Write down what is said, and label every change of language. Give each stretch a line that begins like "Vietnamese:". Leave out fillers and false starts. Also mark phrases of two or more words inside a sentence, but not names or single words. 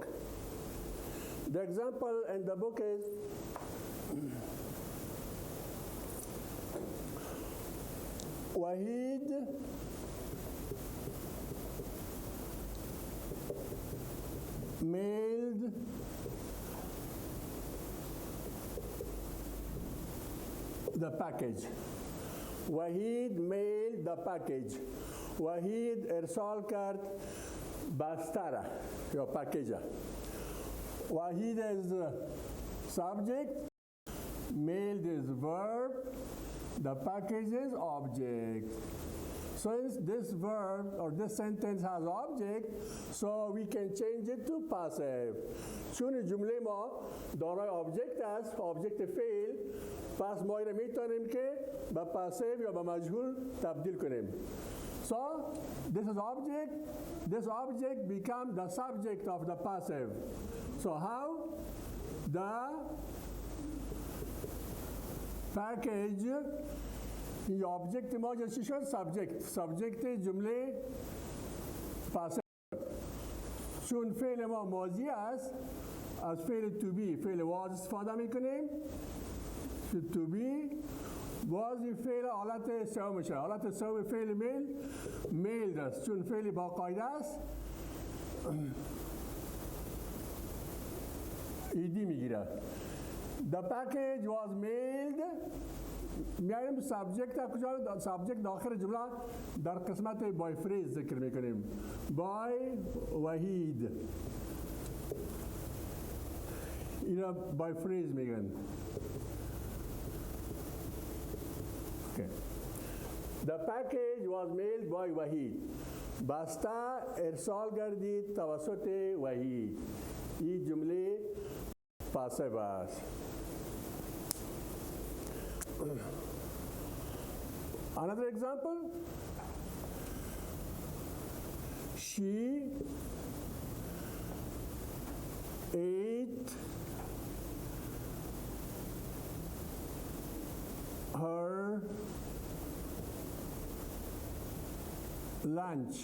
English: The example in the book is Wahid mailed the package. Wahid mailed the package.
Persian: وحید ارسال کرد بستره یا پکیجه.
English: وحید is subject, mailed is verb, the package is object. Since this verb or this sentence has object, so we can change it to passive.
Persian: چون جمله ما دارای object است، object فعل، پس ما اینو میتونیم که به passive یا به مجهول تبدیل کنیم.
English: So this object becomes the subject of the passive. So how? The package
Persian: این object ما چی شد؟ subject جمله passive. چون فعل ما ماضی است از فعل
English: to be
Persian: فعل was استفاده میکنیم.
English: to be
Persian: باز این فعل حالت سومشه. حالت سوم فعل میل است چون فعل با قاعده است ایدی میگیره.
English: The package was mailed.
Persian: میایم سابجکت کجا؟ سابجکت داخل جمله در قسمت
English: by phrase
Persian: ذکر میکنیم. بای وحید اینا
English: by phrase
Persian: میگن.
English: The package was mailed by Wahid.
Persian: بسته ارسال گردید توسط وحید. این جمله پاسیو است.
English: Another example. She ate her lunch.